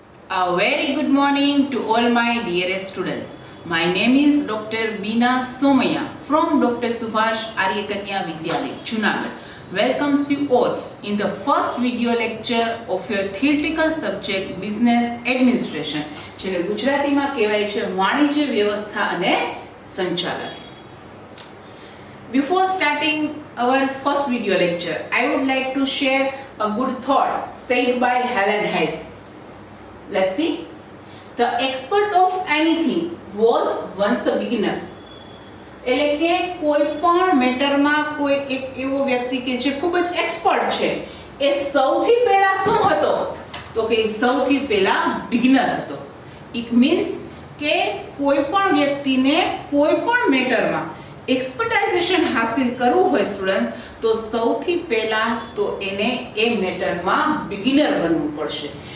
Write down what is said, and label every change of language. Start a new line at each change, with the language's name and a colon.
English: A very good morning to all my dearest students. My name is Dr. Beena Somaya from Dr. Subhash Aryakanya Vidyalaya, Junagadh. Welcomes you all in the first video lecture of your theoretical subject Business Administration.
Gujarati: જેને ગુજરાતીમાં કહેવાય છે વાણિજ્ય વ્યવસ્થા અને સંચાલન.
English: Before starting our first video lecture, I would like to share a good thought said by Helen Hayes. Let's see. The expert of anything was once a beginner.
Gujarati: એટલે કે કોઈ પણ મેટરમાં કોઈ એક એવો વ્યક્તિ કે જે ખૂબ જ એક્સપર્ટ છે એ સૌથી પહેલા શું હતો તો કે સૌથી પહેલા બિગિનર હતો. ઇટ મીન્સ કે કોઈ પણ વ્યક્તિને કોઈ પણ મેટરમાં એક્સપર્ટાઇઝેશન હાસિલ કરવું હોય સ્ટુડન્ટ તો સૌથી પહેલા તો એને એ મેટરમાં બિગિનર બનવું પડશે.